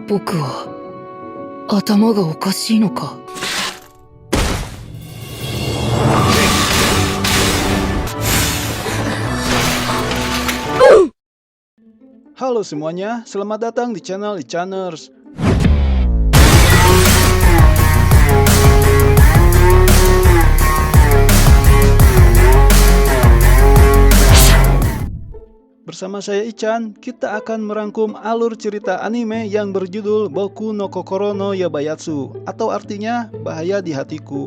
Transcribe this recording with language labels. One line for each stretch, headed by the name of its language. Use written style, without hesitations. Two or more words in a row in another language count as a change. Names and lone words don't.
Japanese: 僕は頭がおかしいのか。
Indonesian: Halo semuanya, selamat datang di channel Ichaners. Bersama saya Ichan, kita akan merangkum alur cerita anime yang berjudul Boku no Kokoro no Yabayatsu, atau artinya Bahaya di Hatiku.